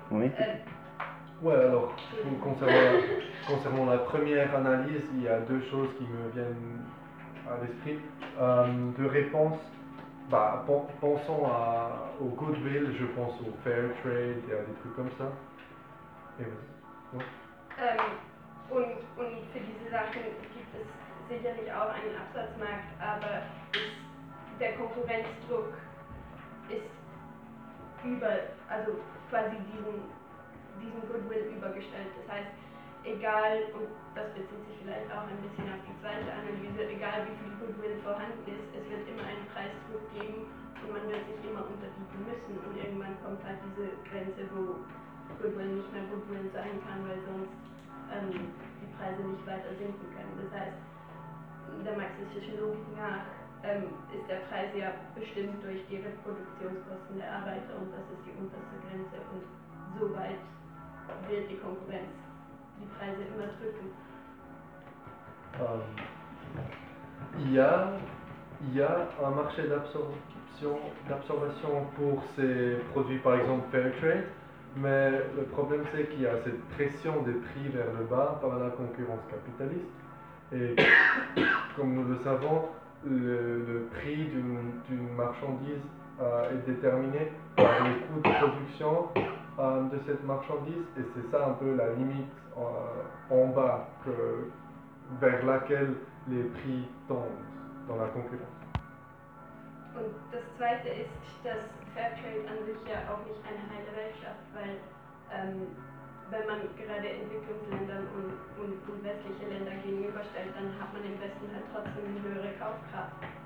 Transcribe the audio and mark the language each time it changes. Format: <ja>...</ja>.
<fr>Ouais, alors, concernant la première analyse, il y a deux choses qui me viennent à l'esprit. De réponse, pensons au goodwill, je pense au fair trade et à des trucs comme ça. Et voilà.</fr> <de>Und für diese Sachen gibt es sicherlich auch einen Absatzmarkt, aber der Konkurrenzdruck ist über, also quasi diesem Goodwill übergestellt. Das heißt, egal, und das bezieht sich vielleicht auch ein bisschen auf die zweite Analyse, egal wie viel Goodwill vorhanden ist, es wird immer einen Preisdruck geben und man wird sich immer unterbieten müssen. Und irgendwann kommt halt diese Grenze, wo Goodwill nicht mehr Goodwill sein kann, weil sonst die Preise nicht weiter sinken können. Das heißt, in der marxistischen Logik nach ist der Preis ja bestimmt durch die Reproduktionskosten der Arbeiter und das ist die unterste Grenze. Und soweit wird die Konkurrenz die Preise immer drücken.</de> <fr>Il y a un marché d'absorption pour ces produits, par exemple Fairtrade, mais le problème c'est qu'il y a cette pression des prix vers le bas par la concurrence capitaliste. Et comme nous le savons, le prix d'une marchandise est déterminé par les coûts de production de cette marchandise, et c'est ça un peu la limite en bas vers laquelle les prix tendent dans la concurrence.</fr> <de>Und das zweite ist, dass Fairtrade an sich ja halt auch nicht eine heile Welt schafft, weil wenn man gerade Entwicklungsländern und westliche Länder gegenüberstellt, dann hat man im Westen halt trotzdem eine höhere Kaufkraft.</de>